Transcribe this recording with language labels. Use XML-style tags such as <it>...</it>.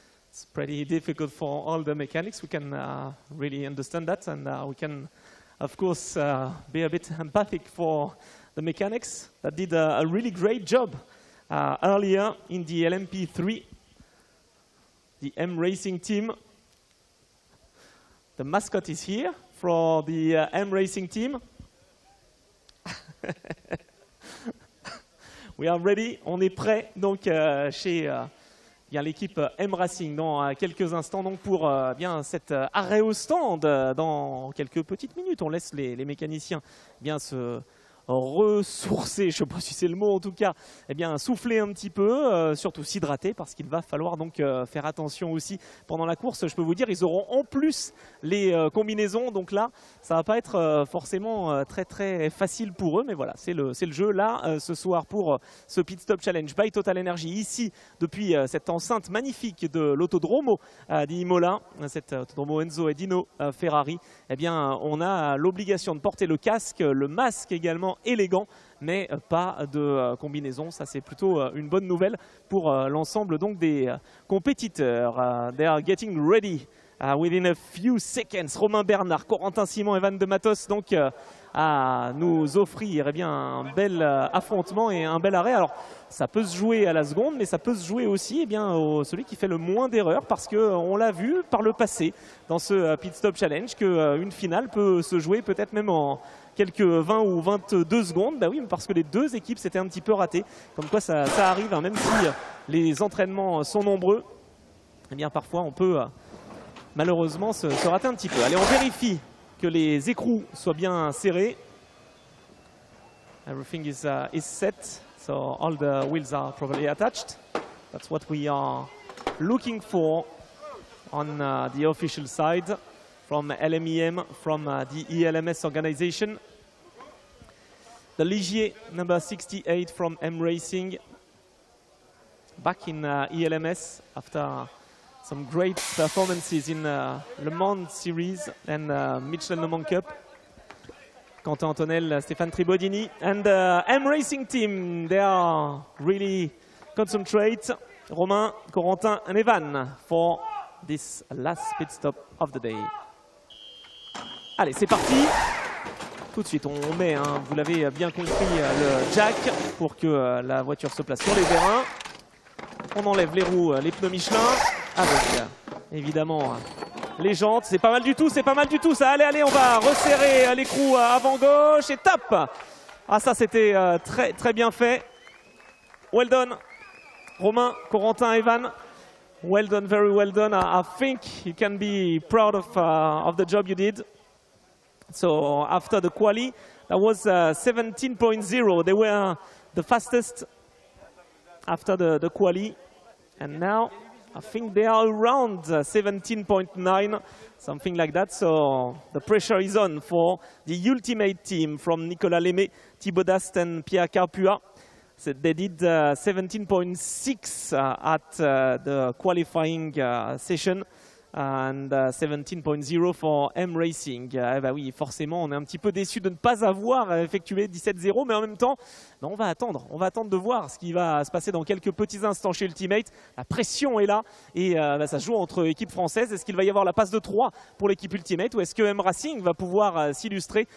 <en>It's pretty difficult for all the mechanics. We can really understand that, and we can, of course, be a bit empathic for the mechanics that did a really great job earlier in the LMP3. The M Racing team. The mascot is here for the M Racing team. We are ready.</en> <fr>On est prêt donc chez l'équipe M Racing dans quelques instants donc pour bien cet arrêt au stand dans quelques petites minutes. On laisse les mécaniciens bien se ressourcer, je ne sais pas si c'est le mot en tout cas, eh bien souffler un petit peu, surtout s'hydrater parce qu'il va falloir donc faire attention aussi pendant la course. Je peux vous dire, ils auront en plus les combinaisons, donc là ça va pas être forcément très facile pour eux, mais voilà, c'est le jeu là ce soir pour ce Pit Stop Challenge by TotalEnergies ici depuis cette enceinte magnifique de l'autodromo d'Imola, cet autodromo Enzo et Dino Ferrari. Eh bien on a l'obligation de porter le casque, le masque également élégant, mais pas de combinaison. Ça c'est plutôt une bonne nouvelle pour l'ensemble donc des compétiteurs.</fr> <en>They are getting ready within a few seconds.</en> <fr>Romain Bernard, Corentin Simon, Evan de Matos donc à nous offrir bien un bel affrontement et un bel arrêt. Alors ça peut se jouer à la seconde, mais ça peut se jouer aussi eh bien, celui qui fait le moins d'erreurs, parce qu'on l'a vu par le passé dans ce Pit Stop Challenge qu'une finale peut se jouer peut-être même en quelques 20 ou 22 secondes. Bah oui, parce que les deux équipes s'étaient un petit peu ratées. Comme quoi ça arrive, hein, même si les entraînements sont nombreux, eh bien parfois on peut malheureusement se rater un petit peu. Allez, on vérifie que les écrous soient bien serrés.</fr> <en>Everything is set, so all the wheels are properly attached. That's what we are looking for on the official side from LMEM, from the ELMS organization. The Ligier, number 68 from M Racing, back in ELMS after some great performances in Le Mans Series and Michelin Le Mans Cup. Quentin Antonel, Stéphane Tribodini, and the M Racing team, they are really concentrate. Romain, Corentin and Evan for this last pit stop of the day.</en> <fr>Allez, c'est parti. Tout de suite, on met, hein, vous l'avez bien compris, le jack pour que la voiture se place sur les vérins. On enlève les roues, les pneus Michelin, avec évidemment les jantes. C'est pas mal du tout, c'est pas mal du tout ça. Allez, allez, on va resserrer l'écrou avant gauche et top. Ah ça c'était très bien fait.</fr> <en>Well done. Romain, Corentin, Evan. Well done, very well done. I think you can be proud of the job you did. So after the quali, that was 17.0. They were the fastest after the quali. And now I think they are around 17.9, something like that. So the pressure is on for the ultimate team from Nicolas Lemay, Thibaut Dast and Pierre Carpua. So they did 17.6 at the qualifying session. And 17.0 for M Racing.</en> <fr>Bah oui, forcément, on est un petit peu déçu de ne pas avoir effectué 17.0, mais en même temps, bah on va attendre de voir ce qui va se passer dans quelques petits instants chez Ultimate. La pression est là et bah, ça se joue entre équipes françaises. Est-ce qu'il va y avoir la passe de 3 pour l'équipe Ultimate ou est-ce que M Racing va pouvoir s'illustrer?</fr>